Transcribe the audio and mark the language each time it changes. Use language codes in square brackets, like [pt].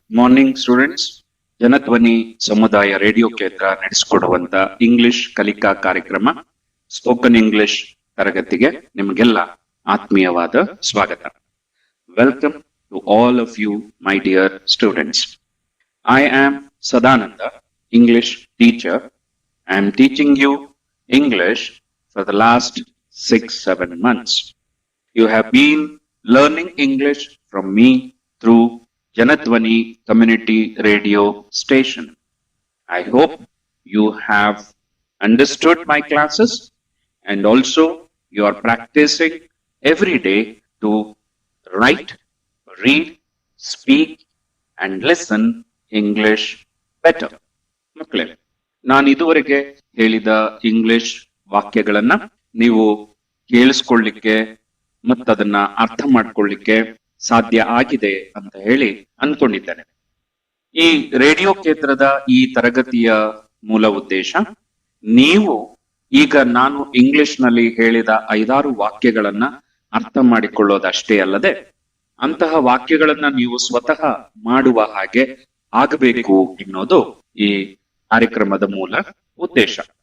[en] morning students, [kn] Janadhwani ಸಮುದಾಯ radio ಕೇಂದ್ರ ನಡೆಸಿಕೊಡುವಂತ English ಕಲಿಕಾ ಕಾರ್ಯಕ್ರಮ ಸ್ಪೋಕನ್ ಇಂಗ್ಲಿಷ್ ತರಗತಿಗೆ ನಿಮಗೆಲ್ಲ ಆತ್ಮೀಯವಾದ ಸ್ವಾಗತ. [en] Welcome to all of you my dear students. I am Sadananda, English teacher. I am teaching you English for the last 6-7 months. You have been learning English from me through Janadvani Community Radio Station. I hope you have understood my classes and also you are practicing every day to write, read, speak and listen English better. [kn] ಮಕ್ಕಳೇ, ನಾನು ಇದುವರೆಗೆ ಹೇಳಿದ English ವಾಕ್ಯಗಳನ್ನ ನೀವು ಕೇಳಿಸ್ಕೊಳ್ಳಿಕ್ಕೆ ಮತ್ತದನ್ನ ಅರ್ಥ ಮಾಡ್ಕೊಳ್ಳಿಕ್ಕೆ ಸಾಧ್ಯ ಆಗಿದೆ ಅಂತ ಹೇಳಿ ಅನ್ಕೊಂಡಿದ್ದೇನೆ. ಈ ರೇಡಿಯೋ ಕೇಂದ್ರದ ಈ ತರಗತಿಯ ಮೂಲ ಉದ್ದೇಶ, ನೀವು ಈಗ ನಾನು ಇಂಗ್ಲಿಷ್ ನಲ್ಲಿ ಹೇಳಿದ 5-6 ವಾಕ್ಯಗಳನ್ನ ಅರ್ಥ ಮಾಡಿಕೊಳ್ಳೋದಷ್ಟೇ ಅಲ್ಲದೆ ಅಂತಹ ವಾಕ್ಯಗಳನ್ನ ನೀವು ಸ್ವತಃ ಮಾಡುವ ಹಾಗೆ ಆಗಬೇಕು ಎನ್ನುವುದು ಈ ಕಾರ್ಯಕ್ರಮದ ಮೂಲ ಉದ್ದೇಶ.